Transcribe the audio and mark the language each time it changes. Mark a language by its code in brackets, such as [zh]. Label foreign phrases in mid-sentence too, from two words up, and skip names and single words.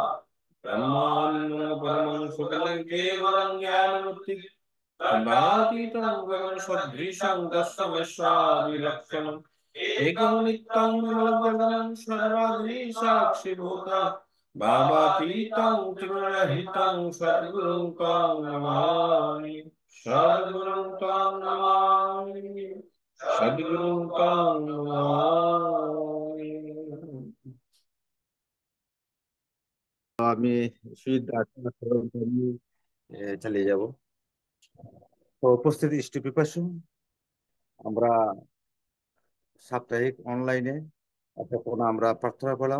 [sa] ब्रह्मानन्दं परमं सुखदं केवलं ज्ञानमुक्तिः खण्डातीतं गगन सदृशं तस्मै स्वादिलक्षणम् एकं नित्यं निर्मलगगनं सर्वाग्नि साक्षिभूतं भावातीतं त्रिगुणरहितं सद्गुरुं तं नमामि सद्गुरुं तं नमामि सद्गुरुं तं नमामि। [bn] আমি শহীদ আত্মা স্মরণ করি চালিয়ে যাব। তো উপস্থিত ইষ্টপিপাসু, আমরা সাপ্তাহিক অনলাইনে এতক্ষণ আমরা প্রার্থনা করলাম।